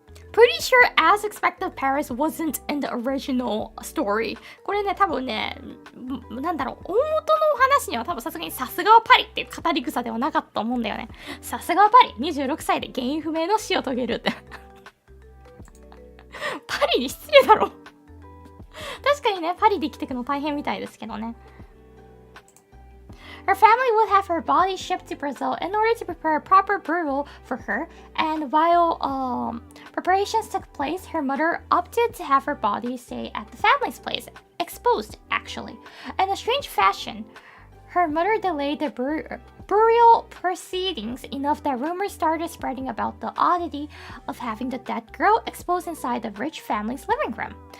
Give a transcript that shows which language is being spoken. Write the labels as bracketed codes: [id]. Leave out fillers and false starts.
[en] Pretty sure As Expected Paris wasn't in the original story. [ja] これね、多分ね、なんだろう、大元のお話には多分さすがにさすがはパリっていう語り草ではなかったと思うんだよね。さすがはパリ。 26歳で原因不明の死を遂げるって。パリに失礼だろ。確かにね、パリで生きていくの大変みたいですけどね。 [en] Her family would have her body shipped to Brazil in order to prepare a proper burial for her, and while preparations took place, her mother opted to have her body stay at the family's place, exposed actually. In a strange fashion, her mother delayed the burial proceedings enough that rumors started spreading about the oddity of having the dead girl exposed inside the rich family's living room.